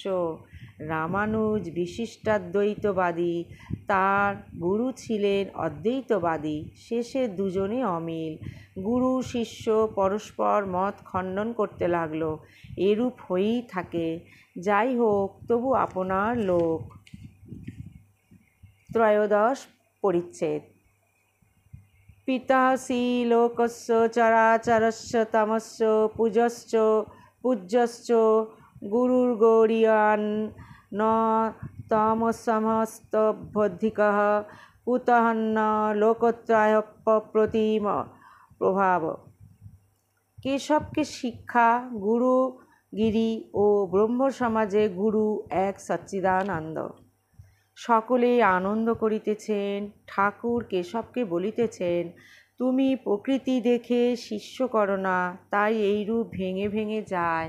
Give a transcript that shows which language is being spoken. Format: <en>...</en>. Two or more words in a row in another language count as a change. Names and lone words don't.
<bn>রামানুজ বিশিষ্টাদ্বৈতবাদী, তার গুরু ছিলেন অদ্বৈতবাদী। শেষে দুজনে অমিল। গুরু শিষ্য পরস্পর মত খণ্ডন করতে লাগল। এরূপ হয়েই থাকে। যাই হোক, তবু আপনার লোক। ত্রয়োদশ পরিচ্ছেদ।</bn> <sa>পিতাসি লোকস্য চরাচরস্য তমস্য পূজ্যশ্চ গুরুর্গৌরীয়ান ন তমসমস্তবধিকঃ কুতঃন্য লোকত্রয়প্রতিম প্রভাব।</sa> <bn>কেশবকে শিক্ষা, গুরুগিরি ও ব্রহ্মসমাজে গুরু এক সচ্চিদানন্দ। সকলেই আনন্দ করিতেছেন। ঠাকুর কেশবকে বলিতেছেন, তুমি প্রকৃতি দেখে শিষ্য করো না, তাই এইরূপ ভেঙে ভেঙে যায়।</bn>